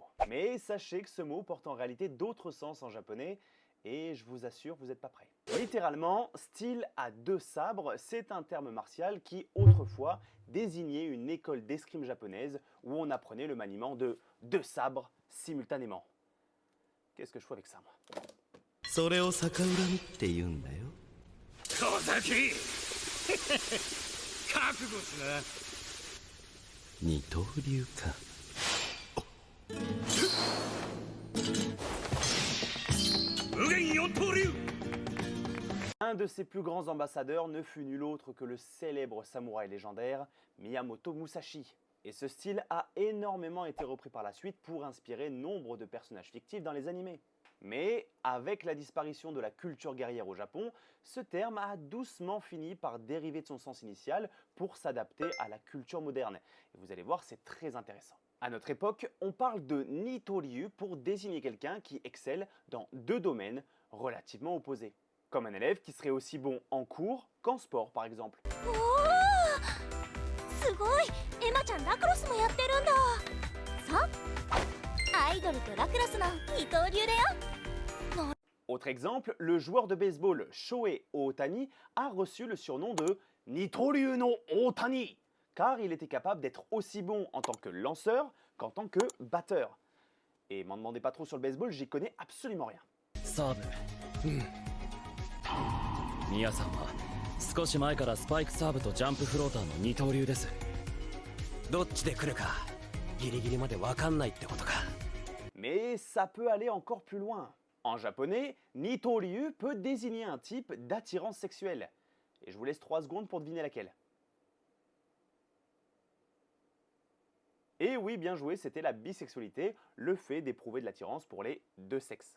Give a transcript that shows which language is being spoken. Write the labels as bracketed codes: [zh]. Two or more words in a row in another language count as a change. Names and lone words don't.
[fr] Mais sachez que ce mot porte en réalité d'autres sens en japonais et je vous assure, vous n'êtes pas prêts. Littéralement, style à deux sabres, c'est un terme martial qui autrefois désignait une école d'escrime japonaise où on apprenait le maniement de deux sabres simultanément. Qu'est-ce que je fais avec ça, moi? [ja] それを逆恨みって言うんだよ。小崎覚悟しな。二刀流か。無限四刀流。 [fr] Un de ses plus grands ambassadeurs ne fut nul autre que le célèbre samouraï légendaire Miyamoto Musashi. Et ce style a énormément été repris par la suite pour inspirer nombre de personnages fictifs dans les animés. Mais avec la disparition de la culture guerrière au Japon, ce terme a doucement fini par dériver de son sens initial pour s'adapter à la culture moderne. Et vous allez voir, c'est très intéressant. À notre époque, on parle de Nitoryu pour désigner quelqu'un qui excelle dans deux domaines relativement opposés. Comme un élève qui serait aussi bon en cours qu'en sport par exemple. [ja] すごい、エマちゃんラクロスもやってるんだ。さあ、アイドルとラクロスの二刀流だよ。 [fr] Autre exemple, le joueur de baseball Shohei Ohtani a reçu le surnom de Nitoryu no Ohtani, car il était capable d'être aussi bon en tant que lanceur qu'en tant que batteur. Et m'en demandez pas trop sur le baseball, j'y connais absolument rien. [ja] サーブ。ミヤさんは少し前からスパイクサーブとジャンプフローターの二刀流です。どっちで来るかギリギリまで分かんないってことか。 [fr] Mais ça peut aller encore plus loin. En japonais, Nitoryu peut désigner un type d'attirance sexuelle. Et je vous laisse 3 secondes pour deviner laquelle. Et oui, bien joué, c'était la bisexualité, le fait d'éprouver de l'attirance pour les deux sexes.